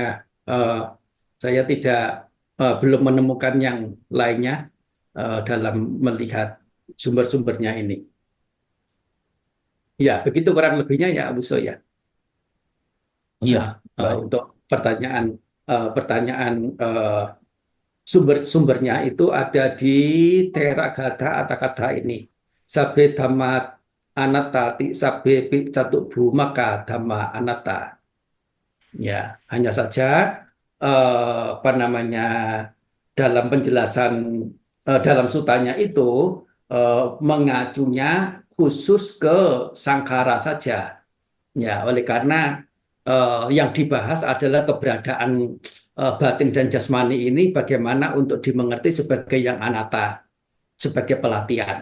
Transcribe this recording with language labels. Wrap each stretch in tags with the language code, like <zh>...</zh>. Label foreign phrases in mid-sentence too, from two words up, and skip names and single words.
<id>eh, saya belum menemukan yang lainnya dalam melihat sumber-sumbernya ini. Ya, begitu kurang lebihnya ya, Abu So ya. Iya, baik. Untuk pertanyaan sumber-sumbernya itu ada di Theragata Atakata ini.</id> <pi>Sabe dhamma anatta ti sabe catu maka dhamma anatta.</pi> <id>Ya, hanya saja apa namanya dalam penjelasan dalam sutanya itu mengacunya khusus ke sangkara saja. Ya, oleh karena yang dibahas adalah keberadaan batin dan jasmani ini bagaimana untuk dimengerti sebagai yang anatta, sebagai pelatihan.</id>